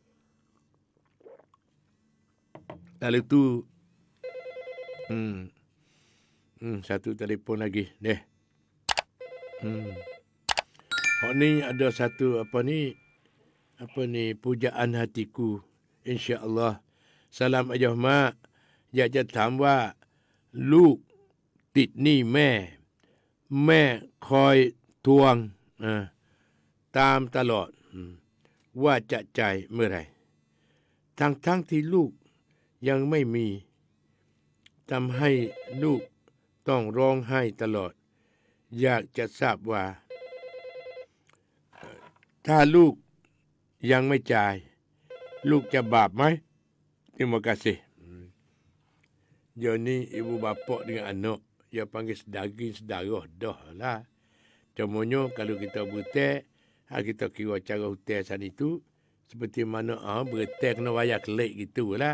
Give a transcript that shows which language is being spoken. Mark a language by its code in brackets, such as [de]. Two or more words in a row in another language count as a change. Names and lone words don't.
[ms] Lalu tu satu telefon lagi deh. Hak ni ada satu apa ni pujaan hatiku insya-Allah. Salam aja mak. Ya [th] จะถามว่าลูกติดหนี้แม่คอยทว งตามตลอดว่าจะจ่ายเมื่อไหร่ทั้งที่ลูกยังไม่มีทำให้ลูกต้องร้องไห้ตลอดอยากจะทราบว่าถ้าลูกยังไม่จ่ายลูกจะบาปไหม [ms] Terima kasih. Dia ni ibu bapa dengan anak. Dia panggil sedaging sedarah dah lah. Cumanya kalau kita berhutang, kita kira cara hutang sana itu seperti mana berhutang kena bayar kelik gitu lah.